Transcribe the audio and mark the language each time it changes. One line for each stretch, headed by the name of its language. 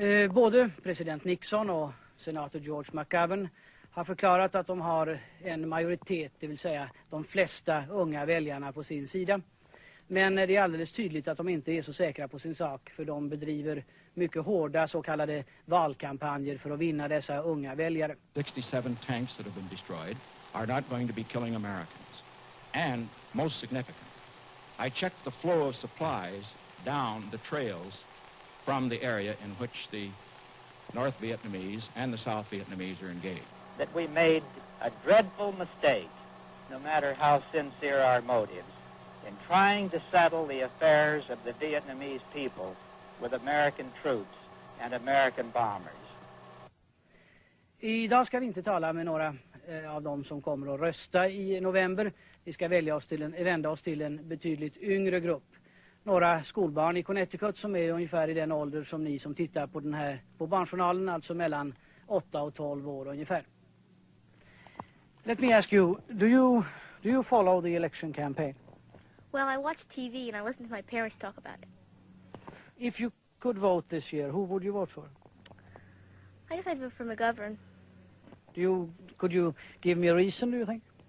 Swedish: Både president Nixon och senator George McGovern har förklarat att de har en majoritet, det vill säga de flesta unga väljarna på sin sida. Men det är alldeles tydligt att de inte är så säkra på sin sak, för de bedriver mycket hårda så kallade valkampanjer för att vinna dessa unga väljare.
English: 67 tanks that have been destroyed are not going to be killing Americans. And most significant, I checked the flow of supplies down the trails from the area in which the North Vietnamese and the South Vietnamese are engaged. That we made a dreadful mistake, no matter how sincere our motives, in trying to settle the affairs of the Vietnamese people with American troops and American bombers.
Swedish: Idag ska vi inte tala med några av dem som kommer att rösta i november. Vi ska vända oss till en betydligt yngre grupp. Några skolbarn i Connecticut som är ungefär i den ålder som ni som tittar på Barnjournalen, alltså mellan 8 och 12 år ungefär.
English: Let me ask you, do you follow the election campaign? Well, I watch TV and I listen to my parents talk about it. If you could vote this year, who would you vote for? I guess I'd vote for McGovern. Could you give me a reason, do you think?